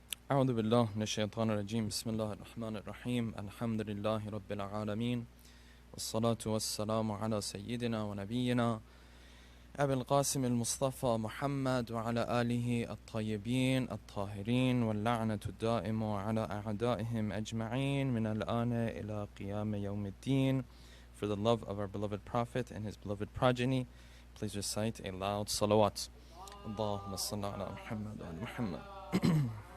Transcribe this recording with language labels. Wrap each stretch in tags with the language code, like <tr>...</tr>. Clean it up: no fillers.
<ar>أعوذ بالله من الشيطان الرجيم بسم الله الرحمن الرحيم الحمد لله رب العالمين والصلاة والسلام على سيدنا ونبينا أبي القاسم المصطفى محمد وعلى آله الطيبين الطاهرين واللعنة الدائمة على أعدائهم أجمعين من الآن إلى قيام يوم الدين.</ar> <en>For the love of our beloved Prophet and his beloved progeny, please recite a loud salawat.</en> <ar>اللهم صل على محمد وعلى محمد.</ar>